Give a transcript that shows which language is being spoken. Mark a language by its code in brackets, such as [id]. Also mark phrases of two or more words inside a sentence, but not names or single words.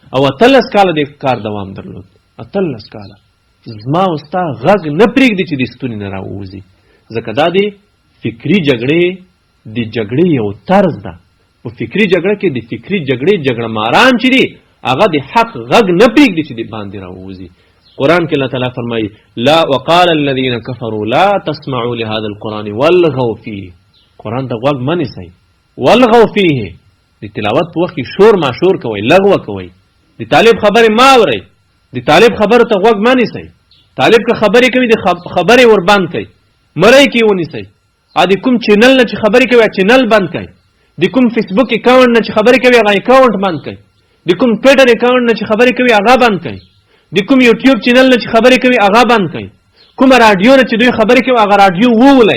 [ps] او 18 کاله د کار دوام درلود، 18 کاله زما او ستا غږ نه پرېږدي چې د ستوني نه راووځي، ځکه دا د فکري جګړې د جګړې یو طرز ده. په فکري جګړه کې د فکري جګړې جګړه ماران چې دي هغه د حق غږ نه پرېږدي چې د باندې راووځي. قرآن کې الله تعالی فرمایي لا [ar] وقال الذين كفروا لا تسمعوا لهذا القرآن والغوا فيه. [ps] قرآن ته غوږ مه نیسئ، [ar] والغوا فيه، [ps] د تلاوت په وخت کې شور ماشور کوئ، لغوه کوئ، د طالب خبرې مه اورئ، د طالب خبرو ته غوږ مه نیسئ. طالب که خبرې کوي د خبرې ور بند کړئ، مرۍ کې ونیسئ. د کوم چینل نه چې خبرې کوي چینل بند کړئ، د کوم فیسبوک اکاونټ نه چې خبرې کوي هغه اکاونټ بند کړئ، د کوم ټویټر اکاونټ نه چې خبرې کوي هغه بند کړئ، د کوم یوټیوب چینل نه چې خبرې کوي هغه بند کړئ، کوم رادیو نه چې دوی خبرې کوي هغه رادیو وولئ.